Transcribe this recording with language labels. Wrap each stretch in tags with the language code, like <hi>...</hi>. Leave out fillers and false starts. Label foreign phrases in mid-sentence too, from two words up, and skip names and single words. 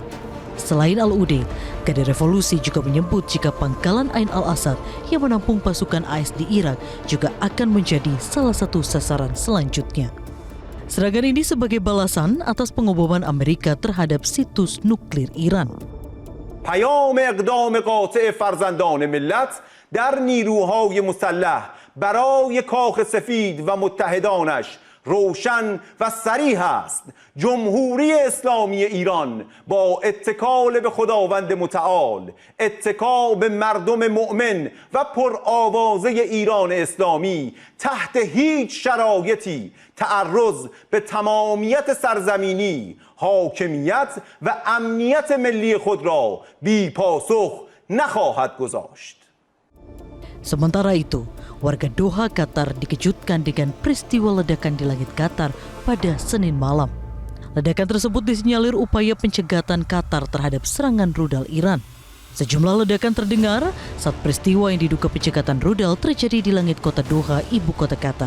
<id>Selain Al-Udeid, Garda Revolusi juga menyebut jika pangkalan Ain al-Asad yang menampung pasukan AS di Irak juga akan menjadi salah satu sasaran selanjutnya. Serangan ini sebagai balasan atas pengeboman Amerika terhadap situs nuklir Iran.</id> <fa>پیام اقدام قاطع فرزندان ملت در نیروهای مسلح برای کاخ سفید و متحدانش روشن و صریح است. جمهوری اسلامی ایران با اتکال به خداوند متعال، اتکا به مردم مؤمن و پرآوازه ایران اسلامی تحت هیچ شرایطی تعرض به تمامیت سرزمینی، حاکمیت و امنیت ملی خود را بی پاسخ نخواهد گذاشت.</fa> <id>Sementara itu, warga Doha, Qatar dikejutkan dengan peristiwa ledakan di langit Qatar pada Senin malam. Ledakan tersebut disinyalir upaya pencegatan Qatar terhadap serangan rudal Iran. Sejumlah ledakan terdengar saat peristiwa yang diduga pencegatan rudal terjadi di langit kota Doha, ibu kota Qatar.</id>